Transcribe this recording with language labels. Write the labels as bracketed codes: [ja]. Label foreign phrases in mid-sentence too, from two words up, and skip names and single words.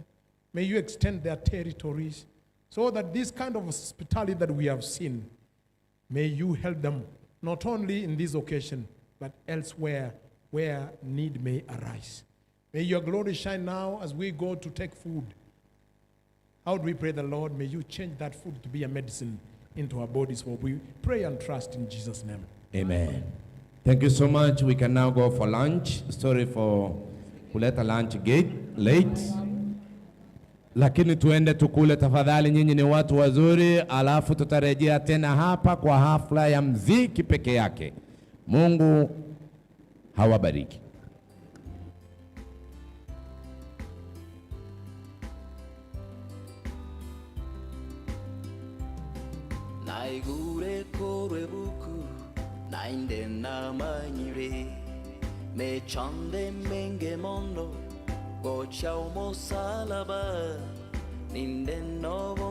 [en] May you extend their territories so that this kind of hospitality that we have seen, may you help them not only in this occasion, but elsewhere where need may arise. May your glory shine now as we go to take food. How do we pray the Lord? May you change that food to be a medicine into our bodies, for we pray and trust in Jesus' name. Amen. Thank you so much. We can now go for lunch. Sorry for kuleta lunch late. [sw] Lakini tuende tukule tafadhali, nyinyi ni watu wazuri, alafu tutarejea tena hapa kwa hafla ya mziki peke yake. Mungu hawabariki. [guz] Naigure korwe buku nainde na manyire me chande menge mondo gocha umosalaba ninde no